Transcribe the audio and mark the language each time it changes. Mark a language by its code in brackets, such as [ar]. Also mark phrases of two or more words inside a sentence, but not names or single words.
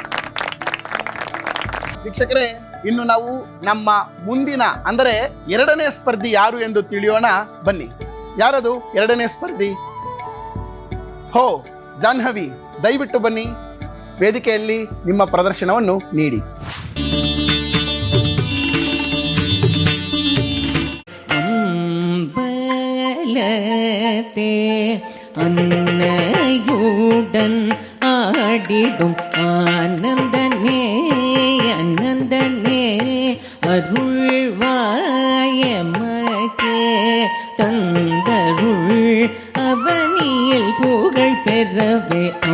[kn] ವೀಕ್ಷಕರೇ, ಇನ್ನು ನಾವು ನಮ್ಮ ಮುಂದಿನ ಅಂದರೆ 2ನೇ ಸ್ಪರ್ಧಿ ಯಾರು ಎಂದು ತಿಳಿಯೋಣ. ಬನ್ನಿ, ಯಾರದು 2ನೇ ಸ್ಪರ್ಧಿ? ಹೋ, ಜಾಹ್ನವಿ, ದಯವಿಟ್ಟು ಬನ್ನಿ, ವೇದಿಕೆಯಲ್ಲಿ ನಿಮ್ಮ ಪ್ರದರ್ಶನವನ್ನು ನೀಡಿ. [ta] அம்பலத்தே அன்னையுடன் ஆடிடும் ஆனந்தனே ஆனந்தனே அருள்வாயமக்கே தந்தருள் அவனியில் புகழ் பெறவே.